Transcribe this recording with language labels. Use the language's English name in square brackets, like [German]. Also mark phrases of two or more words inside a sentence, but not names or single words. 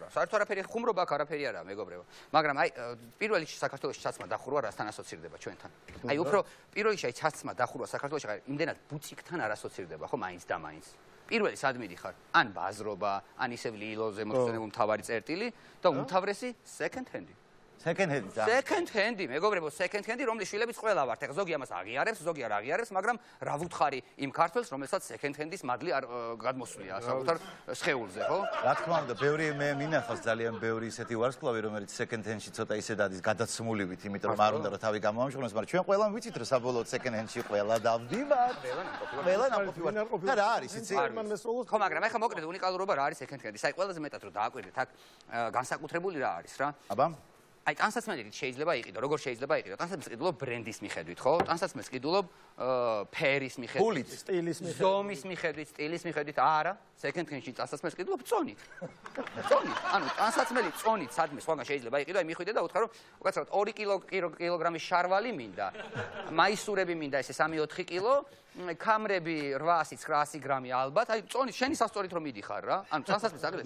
[Georgian] საერთოდ არაფერი ხუმრობა აქ არაფერი არაა, მეგობრებო. მაგრამ აი, პირველ რიგში საქართველოში ჩაცმა დახურვა რასთან ასოცირდება ჩვენთან? აი, უფრო პირველ რიგში აი ჩაცმა დახურვა საქართველოში იმდენად ბუციკთან არ ასოცირდება, ხო, მაინც და მაინც. პირველი სად მიდიხარ? ან ბაზრობა, ან ისევ ლილოზე მოხსენებულ მთავარი წერტილი და უმთავრესი [English] second hand. Second hand, მეგობრებო, second hand, [Georgian] რომლის შვილებიც ყველა ვართ. ეხლა ზოგი ამას აღიარებს, ზოგი არ აღიარებს, მაგრამ რა ვუთხარი იმ ქართველს, რომელსაც [English] second hand-ის [Georgian] მადლი არ გადმოსვლია საკუთარ სხეულზე, ხო? რა თქმა უნდა, ბევრი მე მინახავს ძალიან ბევრი ისეთი ვარსკვლავი, რომელიც [English] second hand-ში [Georgian] ცოტა ისე დადის გადაცმულივით, იმიტომ რომ არ უნდა რომ თავი გამოამშრომოს, მაგრამ ჩვენ ყველამ ვიცით რომ საბოლოოდ [English] second hand-ში [Georgian] ყველა დავდივართ. ყველა ნაყოფი ვართ. და რა არის, იცი? ხო, მაგრამ ეხლა მოკლედ უნიკალურობა რა არის [English] second hand-ის? [Georgian] აი, ყველაზე მეტად რომ დააკვირდეთ, აქ განსაკუთრებული რა არის რა? აბა აი, ტანსაცმელით შეიძლება იყიდო, როგორ შეიძლება იყიდო? ტანსაცმელს ყიდულობ ბრენდის მიხედვით, ხო? ტანსაცმელს ყიდულობ ფერის მიხედვით, სტილის მიხედვით, ზომის მიხედვით, სტილის მიხედვით, არა, [English] second hand-ში [Georgian] ტანსაცმელს ყიდულობ წონით. წონით. ანუ ტანსაცმელი წონით სადმე სხვაგან შეიძლება იყიდო, აი მიხვიდე და უთხრა რომ უკაცრავად 2 კილოგრამის შარვალი მინდა. მაისურები მინდა ესე 3-4 კილო, კამრები 800-900 გრამი ალბათ. აი წონით შენი სასტორით რომ მიდიხარ რა. ანუ ტანსაცმელს აგრეთვე.